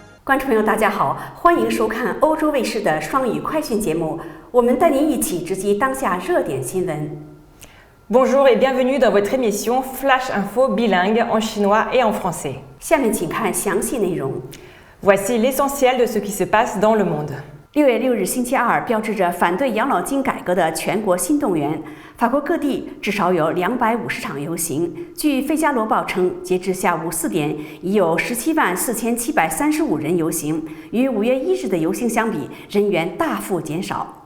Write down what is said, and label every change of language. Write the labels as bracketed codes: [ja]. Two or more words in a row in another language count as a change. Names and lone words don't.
[zh] 观众朋友，大家好，欢迎收看欧洲卫视的双语快讯节目。我们带您一起直击当下热点新闻。 [fr] Bonjour et bienvenue dans votre émission Flash Info bilingue en chinois et en français. [zh] 下面请看详细内容。 [fr] Voici l'essentiel de ce qui se passe dans le monde. [zh] 6 月6日星期二，标志着反对养老金改革的全国新动员。法国各地至少有250场游行。据《费加罗报》称，截至下午4点，已有174735人游行，与5月1日的游行相比，人员大幅减少。